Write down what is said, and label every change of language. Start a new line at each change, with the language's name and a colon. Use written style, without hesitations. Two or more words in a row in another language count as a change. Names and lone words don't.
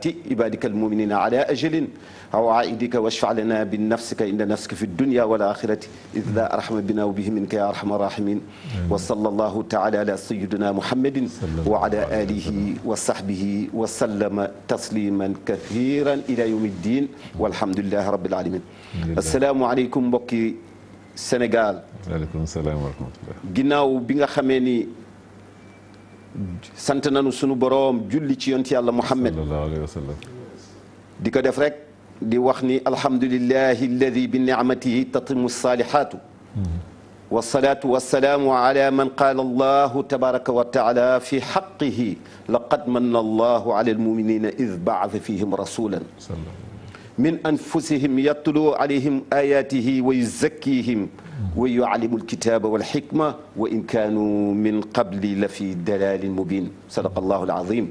Arabic: عبادك المؤمنين على أجل عوائدك واشفع لنا بنفسك إن نفسك في الدنيا والآخرة إذ لا أرحم بنا وبه منك يا أرحم الراحمين وصلى الله تعالى على سيدنا محمد وعلى آله وصحبه وسلم تسليما كثيرا إلى يوم الدين والحمد لله رب العالمين السلام عليكم
Wolof: mbokki Sénégal
Arabic: وعليكم السلام ورحمة الله
Wolof: ginnaaw bi nga xamee ni sant nañu sunu boroom julli ci yonent yàlla Muhammad
Arabic: صلى الله عليه وسلم
Wolof: di ko def rek di wax ni
Arabic: الحمد لله الذي بنعمته تتم الصالحات والصلاة والسلام على من قال الله تبارك وتعالى في حقه لقد من الله على المؤمنين إذ بعث فيهم رسولا من أنفسهم يتلو عليهم آياته ويزكيهم ويعلمهم الكتاب والحكمة وإن كانوا من قبل لفي ضلال مبين صدق الله العظيم.